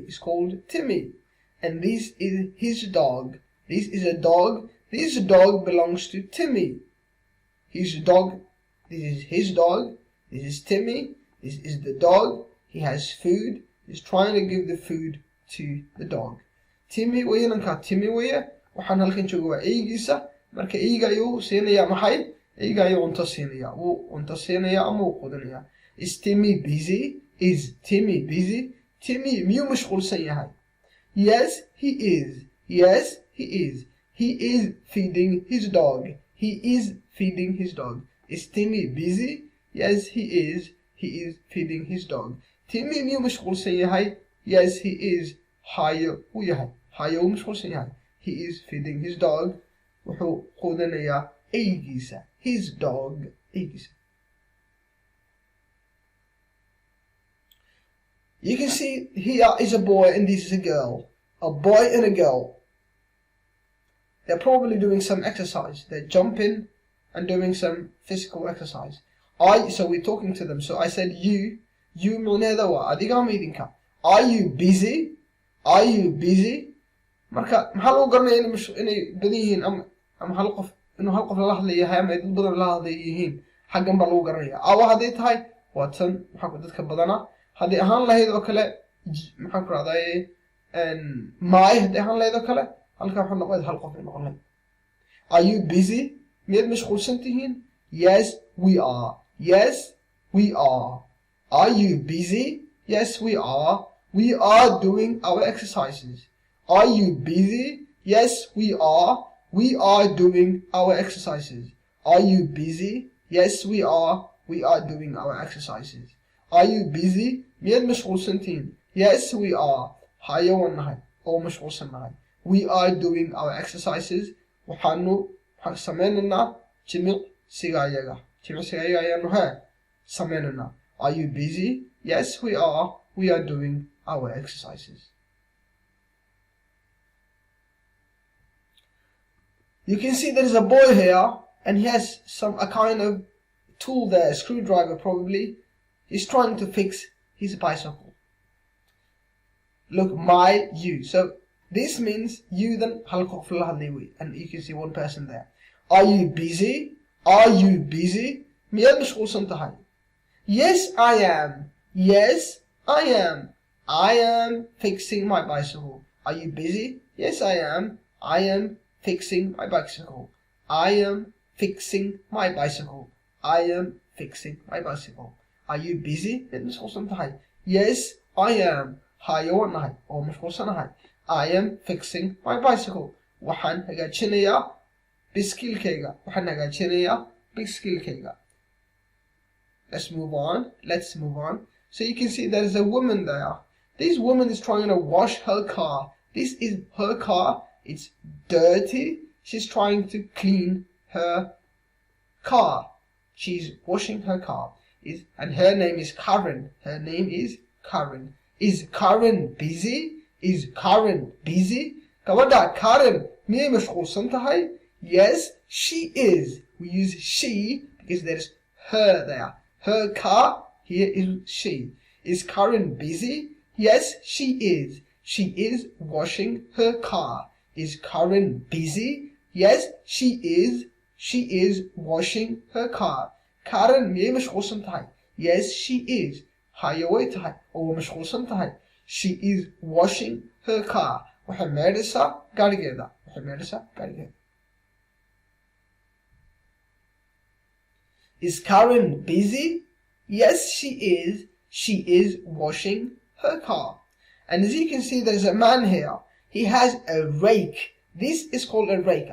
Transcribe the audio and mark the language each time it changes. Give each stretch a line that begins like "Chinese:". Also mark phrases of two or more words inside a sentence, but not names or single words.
English: He's called Timmy. And this is his dog. This is a dog. This dog belongs to Timmy. His dog. This is his dog. This is Timmy. This is the dog. He has food. He's trying to give the food to the dog.
Somali: Timmy weeye ninka Timmy weeye. Waxaan halkan jooga waa eygiisa. Marka eyga ayuu siinaya maxay? Eyga ayuu cunto siinaya. Wuu cunto siinaya ama wuu qudanaya.
English: Is Timmy busy? Is Timmy busy?
Somali: Timmy miyuu mashquulsan yahay?
English: Yes, he is. Yes, he is. He is feeding his dog. He is feeding his dog. Is Timmy busy? Yes, he is. He is feeding his dog.
Somali: Timmy miyuu mashquulsan yahay?
English: Yes, he is.
Somali: Hayo wuu yahay. Hayo wuu mashquulsan yahay.
English: He is feeding his dog.
Somali: Wuxuu quudanayaa eygiisa.
English: His dog. Eygiisa. You can see here is a boy and this is a girl. A boy and a girl. They're probably doing some exercise. They're jumping and doing some physical exercise. So we're talking to them. So I said you
Somali: micneeda waa adiga ama idinka.
English: Are you busy? Are you busy?
Somali: Marka maxaa lagu garanaya inay badan yihiin ama hal qof inuu hal qof la hadlayahay ama dad badan la hadlayihiin xaggan baa lagu garanaya. Awa hadday tahay waa tan maxaa ku dadka badana. Hadday ahaan lahayd oo kale maxaan ku raadayay maay hadday ahaan lahayd oo kale halka waxaa noqon hal qof noqon lahayd.
English: Are you busy?
Somali: Miyaad mashquulsan tihiin?
English: Yes, we are. Yes, we are. Are you busy? Yes, we are. We are doing our exercises. Are you busy? Yes, we are. We are doing our exercises. Are you busy? Yes, we are. We are doing our exercises. Are you busy?
Somali: Miyaad mashquulsan tihiin?
English: Yes, we are.
Somali: Hayo waan nahay oo mashquulsan nahay.
English: We are doing our exercises.
Somali: Waxaanu sameynaynaa jimicsiga ayaga. Jimicsiga ayaga ayaanu sameynaynaa.
English: Are you busy? Yes, we are. We are doing our exercises. You can see there is a boy here and he has a kind of tool there, a screwdriver probably. He's trying to fix his bicycle. Look, you. So this means you then
Somali: hal qof la hadlay wey,
English: and you can see one person there. Are you busy? Are you busy?
Somali: miyaad mashquulsan tahay?
English: Yes, I am. Yes, I am. I am fixing my bicycle. Are you busy? Yes, I am. I am fixing my bicycle. I am fixing my bicycle. I am fixing my bicycle. Are you busy?
Somali: miyaad mashquulsan tahay?
English: Yes, I am.
Somali: Hayo waan nahay oo mashquulsanahay.
English: I am fixing my bicycle.
Somali: waxaan hagaajinayaa biskilkayga.
English: Let's move on. So you can see there is a woman there. This woman is trying to wash her car. This is her car. It's dirty. She's trying to clean her car. She's washing her car. And her name is Karen. Is Karen busy?
Somali: Gabadha Karen miyay mashquulsan tahay?
English: Yes, she is. We use she because there's her there. Her car, here is she. Is Karen busy? Yes, she is. She is washing her car. Is Karen busy? Yes, she is. She is washing her car. Karen
Somali: miyay mashquulsan tahay?
English: Yes, she is.
Somali: Hayo way tahay oo mashquulsan tahay.
English: She is washing her car.
Somali: waxay meedhaysaa gaarigeeda.
English: Is Karen busy? Yes, she is. She is washing her car. And as you can see, there's a man here. He has a rake. This is called a rake.